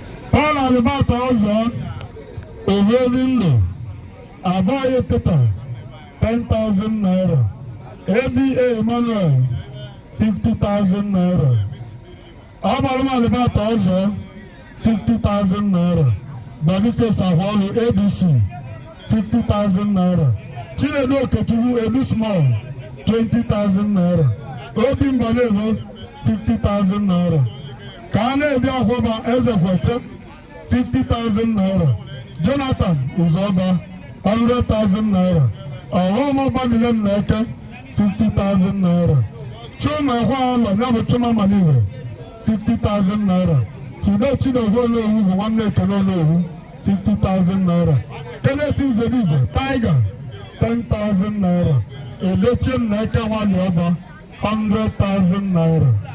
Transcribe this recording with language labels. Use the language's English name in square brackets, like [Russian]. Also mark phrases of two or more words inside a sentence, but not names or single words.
[English] Paul Alibata Ozo, Ohuezi Ndụ, Abayo Peter, ten thousand naira. A B A Emmanuel, fifty thousand naira. Abalị Alibata Ozo, fifty thousand naira. Boniface Ahwalu, A B C, fifty thousand naira. Chinedu Okechukwu, Edu Small, twenty thousand naira. Obi Mbalevo, fifty thousand naira. [Igbo] Ka a na-ebi Akwụba Eze Kweche, [English] fifty thousand naira. Jonathan Uzoba, hundred thousand naira. Ọghọm Ọbadile Nneke, fifty thousand naira. Chuma Ekwalọ, [Igbo] ya bụ [English] Chuma Malive, fifty thousand naira. Fido Chinogwu Onowu [Igbo] bụ nwanne [English] Ekene Onowu, fifty thousand naira. Kenneth Nzedigwe, Tiger, ten thousand naira. Edochie Nneke Nwanyị Ọba, hundred thousand naira.